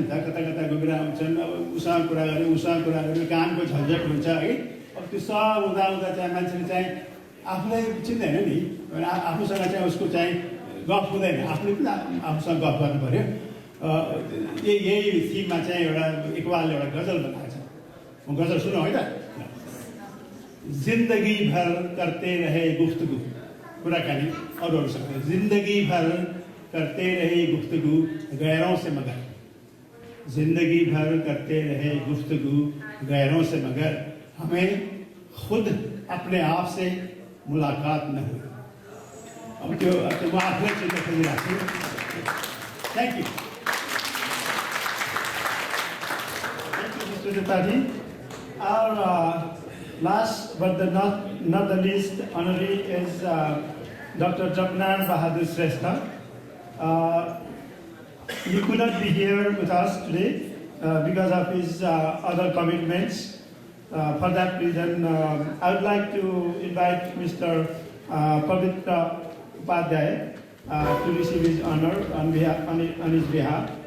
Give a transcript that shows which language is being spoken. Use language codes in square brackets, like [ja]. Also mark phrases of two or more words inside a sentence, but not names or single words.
[ne] त कता कता गएर आउँछन् अब उसँग कुरा गऱ्यो कामको झन्झट हुन्छ है अब त्यो सब हुँदा चाहिँ मान्छेले चाहिँ आफूलाई चिन्दैन नि आफूसँग चाहिँ उसको चाहिँ गफ हुँदैन आफूले पनि आफूसँग गफ गर्नु पऱ्यो यही थिममा चाहिँ एउटा इकबालले एउटा गजल बनाएको छ म गजल सुनौँ है त [ur] زندگی بھر کرتے رہے گفتگو [ne] कुराकानी अरूहरूसँग [ur] زندگی بھر کرتے رہے گفتگو غیروں سے مگر زندگی بھر کرتے رہے گفتگو غیروں سے مگر ہمیں خود اپنے آپ سے ملاقات نہ ہوئی [ne] अब त्यो म आफूलाई चिन्ता खोजिरहेको छु [en] thank you [ur] मिस्टर त्रिपाठी [en] Our last but not the least honoree is Dr. Japnar Bahadur Shrestha. He could not be here with us today because of his other commitments. For that reason, I would like to invite Mr. Pavitra Upadhyay to receive his honor on his behalf.